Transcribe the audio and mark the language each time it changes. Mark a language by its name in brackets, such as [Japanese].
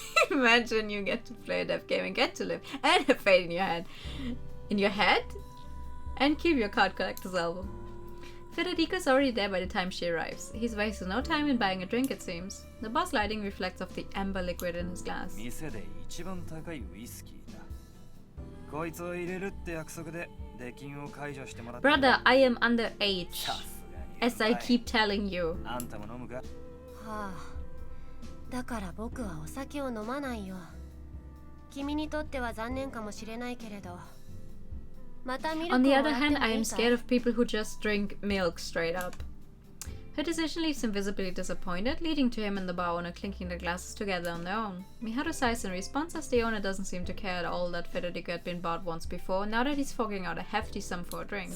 [English] Imagine you get to play a dev game and get to live and have fate in your head. In your head? And keep your card collector's album. Federico's already there by the time she arrives. He's wasted no time in buying a drink, it seems. The boss lighting reflects off the amber liquid in his glass. [Japanese] 店で一番高いウイスキーだ。こいつを入れるって約束で出禁を解除してもらった。 [English] Brother, I am underage. [Japanese] さすがに [English] As I keep telling you. [Japanese] あんたも飲むか？はあ、だから僕はお酒を飲まないよ。君にとっては残念かもしれないけれど。 [English] On the other hand, I am scared of people who just drink milk straight up. Her decision leaves him visibly disappointed, leading to him and the bar owner clinking their glasses together on their own. Miharu sighs in response as the owner doesn't seem to care at all that Federico had been bought once before, now that he's forking out a hefty sum for a drink.